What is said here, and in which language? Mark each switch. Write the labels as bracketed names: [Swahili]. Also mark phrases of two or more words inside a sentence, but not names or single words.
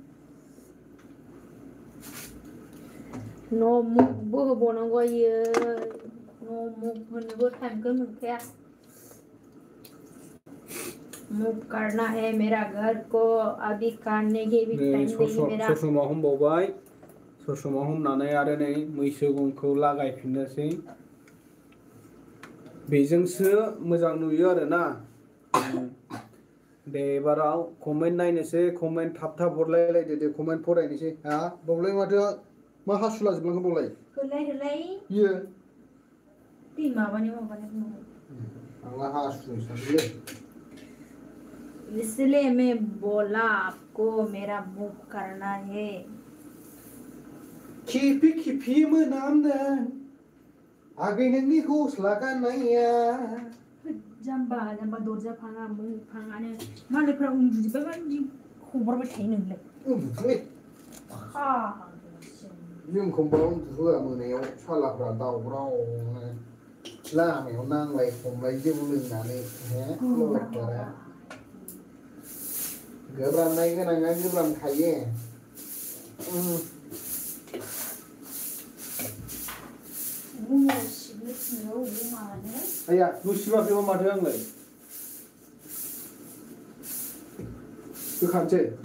[Bodo] न'मुखबो होबावनांगौ आयो न'मुख होनोबो टाइमखौ मोनखाया [Hindi] मुख करना है मेरा घर को अभी काटने के भी टाइम नहीं मेरा [Bodo] ससमा हमबावबाय ससमा हमनानै आरो नै मैसो गंखौ लागायफिननोसै बेजोंसो मोजां नुयो आरोना दे एबाराव कमेन्ट नायनोसै कमेन्ट थाब हरलायलायदो दे कमेन्ट फरायनोसै हा बावलाय माथो मा हासुला जोबलांखो बावलाय होलाय बियो दै माबानि आंला हासुनो सानदोंलै [Hindi] इसलिए मैं बोला आपको मेरा मुख करना है [Bodo] खिफि मोनामदों आगै नोंनि गस्ला गाननाया जाम्बा दरजा फाङा मुं फाङानो मालायफ्रा उन्दुजोब्बाय बायदि खबरबाय थायो नोंलाय उन्दुथोंलै जोंखौबा उन्दुहोआ मोनायाव सालाफ्रा दावरावनो लामायाव नांलाय खमलाय जौ लोंनानै गोब्रामनाय गोनाङा गोब्रामखायो आया नुसिबाखैबा माथो आंलाय होखानोसै